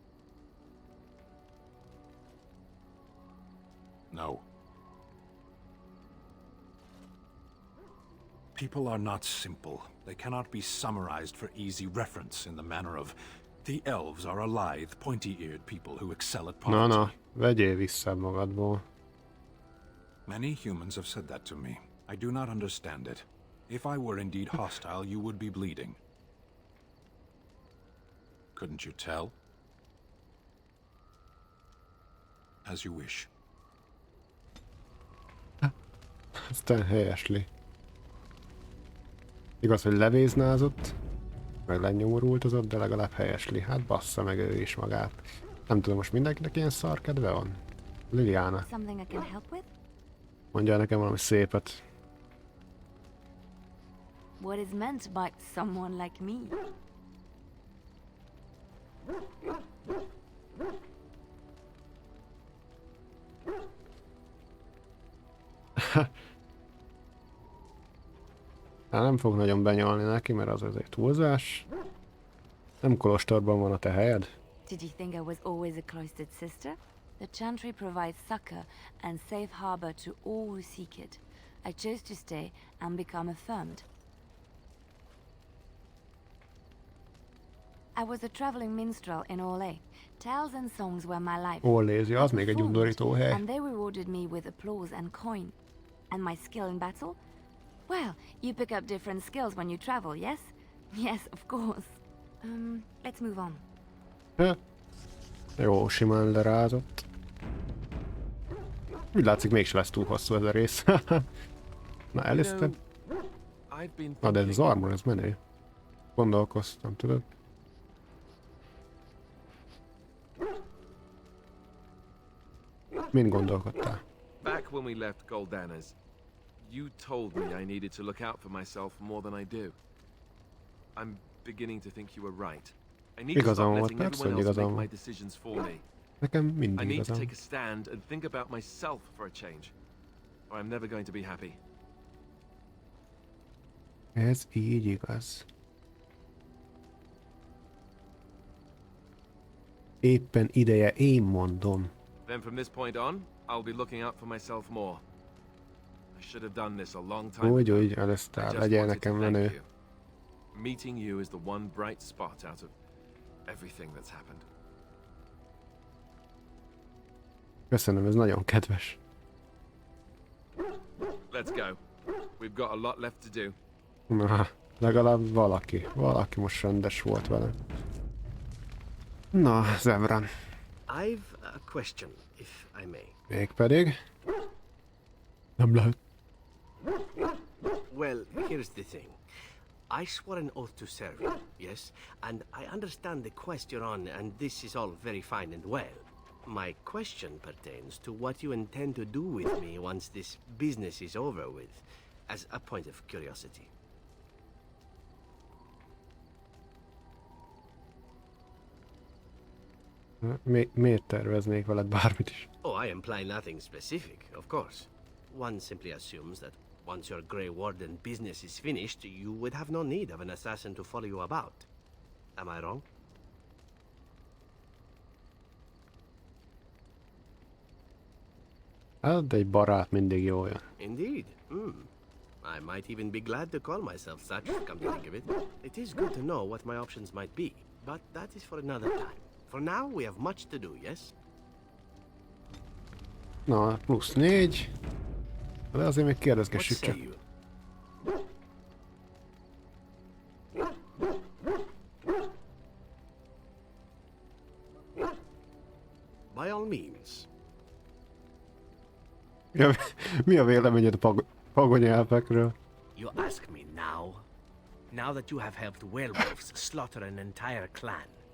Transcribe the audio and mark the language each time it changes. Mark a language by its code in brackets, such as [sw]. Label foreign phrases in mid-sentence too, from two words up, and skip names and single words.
[en] No. People are not simple. They cannot be summarized for easy reference in the manner of the elves are a lithe, pointy-eared people who excel at poverty. [hu] Na, vegyél vissza magadból. [en] Many humans have said that to me. I do not understand it. If I were indeed hostile, you would be bleeding. Couldn't you tell? As you wish. [hu] Aztán helyesli. Igaz, hogy levéznázott, meg lenyomorultozott, de legalább helyesli. Hát bassza meg ő is magát. Nem tudom, most mindenkinek ilyen szar kedve van? Liliana, [en] Something I can help with? [hu] mondjál nekem valami szépet. [en] What is meant by someone like me? [hu] Hát nem fog nagyon benyalni neki, mert az azért túlzás. Nem kolostorban van a te helyed? [en] Did you think I was always a cloistered sister? The Chantry provides succor and safe harbor to all who seek it. I chose to stay and become affirmed. I was a traveling minstrel in Orlais. Tales and songs were my life. [hu] Orlézi, az még egy [en] Performed, [hu] undorító hely. [en] and they rewarded me with applause and coin. And my skill in battle? Well, you pick up different skills when you travel, yes? Yes, of course. Let's move on. [hu] Jó, simán lerázott. Úgy látszik, mégse lesz túl hosszú ez a rész. Na, előzted? Na, de ez az armor, ez menő. Gondolkoztam, tudod? Mind gondolkodtál? [en] Back when we left Goldanas, you told me I needed to look out for myself more than I do. I'm beginning to think you were right. I need to [hu] Igazam [en] stop [hu] volt, [en] letting [hu] persze, [en] everyone [hu] hogy [en] else [hu] igazam [en] make my volt. decisions for me. [hu] Nekem [en] I [hu] mindig [en] need to [hu] igazam. [en] take a stand and think about myself for a change, or I'm never going to be happy. [hu] Ez így igaz. Éppen ideje, én mondom. [en] Then from this point on, I'll be looking out for myself more. I should have done this a long time [hu] Úgy, [en] ago. [hu] úgy, [en] I [hu] először [en] just [hu] legyen [en] wanted to [hu] nekem [en] thank [hu] menő. [en] you. Meeting you is the one bright spot out of everything that's happened. [hu] Köszönöm, ez nagyon kedves. [en] Let's go. We've got a lot left to do. [hu] Na, legalább valaki most rendes volt vele. Na, Zevran. [en] I've a question, if I may. [hu] Mégpedig? Nem lehet. [en] Well, here's the thing. I swore an oath to serve you, yes? And I understand the quest you're on, and this is all very fine and well. My question pertains to what you intend to do with me once this business is over with, as a point of curiosity. [hu] Miért terveznék veled bármit is? [en] Oh, I imply nothing specific, of course. One simply assumes that once your Grey Warden business is finished, you would have no need of an assassin to follow you about. Am I wrong? [hu] Hát, egy barát mindig jó jön. [en] Indeed. I might even be glad to call myself such, come to think of it. It is good to know what my options might be, but that is for another time. For now, we have much to do, yes? [hu] Na, plusz 4. De azért még [en] What [hu] kérdezgessük [en] say [hu] csak. [en] you? By all means. [hu] Mi a véleményed a pagonyelvekről? [en] You ask me now? Now that you have helped werewolves slaughter an entire clan.